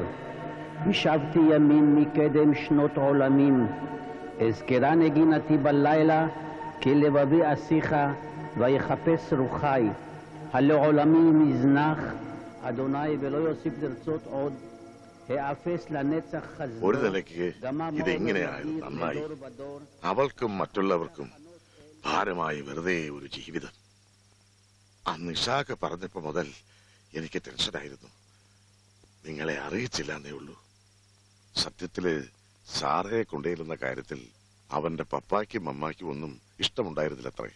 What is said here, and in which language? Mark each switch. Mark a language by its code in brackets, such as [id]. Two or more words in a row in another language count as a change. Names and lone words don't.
[he] ישבתי ימין מקדם שנות עולמים, אזכרה נגינתי בלילה, כי לבבי אשיך ויחפש רוחי. הלעולמי מזנח, אדוני ולא יוסיף לרצות עוד, האפס לנצח חסדו. [ml] ഒരു നിലയ്ക്ക് ഇതെങ്ങനെയായാലും നന്നായി. അവൾക്കും മറ്റുള്ളവർക്കും ഭാരമായി വെറുതെ ഒരു ജീവിതം. അന്ന് ഇഷാക്ക് പറഞ്ഞപ്പോ മുതൽ എനിക്ക് ടെൻഷനായിരുന്നു. നിങ്ങളെ അറിയിച്ചില്ല എന്നേ ഉള്ളൂ. സത്യത്തില് സാറയെ കൊണ്ടുവരുന്ന കാര്യത്തിൽ അവന്റെ പപ്പായ്ക്കും അമ്മായ്ക്കും ഒന്നും ഇഷ്ടമുണ്ടായിരുന്നില്ലത്രേ.